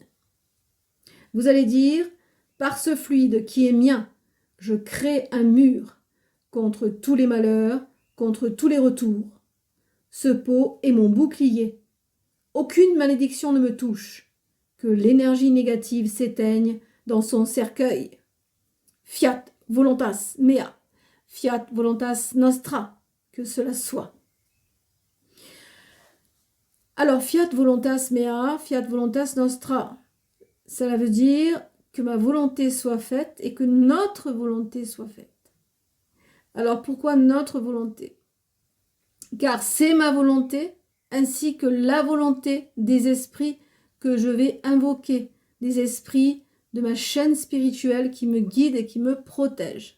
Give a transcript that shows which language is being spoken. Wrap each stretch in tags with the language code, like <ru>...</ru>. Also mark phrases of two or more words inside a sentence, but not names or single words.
<fr>Vous allez dire, par ce fluide qui est mien, je crée un mur contre tous les malheurs, contre tous les retours. Ce pot est mon bouclier. Aucune malédiction ne me touche. Que l'énergie négative s'éteigne dans son cercueil.</fr> <la>Fiat voluntas mea, fiat voluntas nostra,</la> <fr>que cela soit. Alors,</fr> <la>fiat voluntas mea, fiat voluntas nostra,</la> <fr>cela veut dire que ma volonté soit faite et que notre volonté soit faite. Alors, pourquoi notre volonté? Car c'est ma volonté ainsi que la volonté des esprits que je vais invoquer, des esprits de ma chaîne spirituelle qui me guident et qui me protègent.</fr>